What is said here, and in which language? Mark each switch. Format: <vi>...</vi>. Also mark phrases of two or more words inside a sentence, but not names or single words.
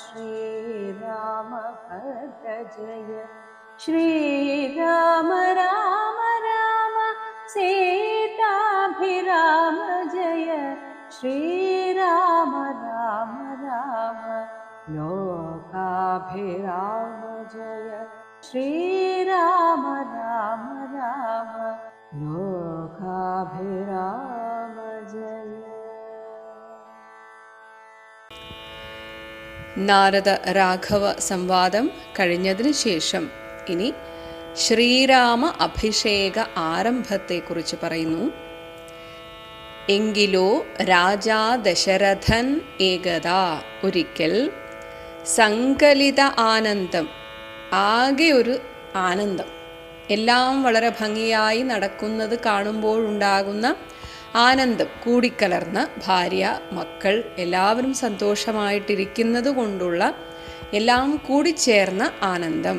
<sa>श्रीरामभद्र जय श्रीराम राम राम सीताभिराम जय श्रीराम राम राम लोकाभिराम जय श्रीराम राम राम लोकाभिराम जय.</sa> <ml>നാരദ രാഘവ സംവാദം കഴിഞ്ഞതിന് ശേഷം ഇനി ശ്രീരാമ അഭിഷേക ആരംഭത്തെക്കുറിച്ച് പറയുന്നു. എങ്കിലോ രാജാ ദശരഥൻ ഏകദാ ഒരിക്കൽ സങ്കലിത ആനന്ദം, ആകെ ഒരു ആനന്ദം, എല്ലാം വളരെ ഭംഗിയായി നടക്കുന്നത് കാണുമ്പോഴുണ്ടാകുന്ന ആനന്ദം കൂടിക്കലർന്ന ഭാര്യ, മക്കൾ എല്ലാവരും സന്തോഷമായിട്ടിരിക്കുന്നത് കൊണ്ടുള്ള എല്ലാം കൂടിച്ചേർന്ന ആനന്ദം.</ml>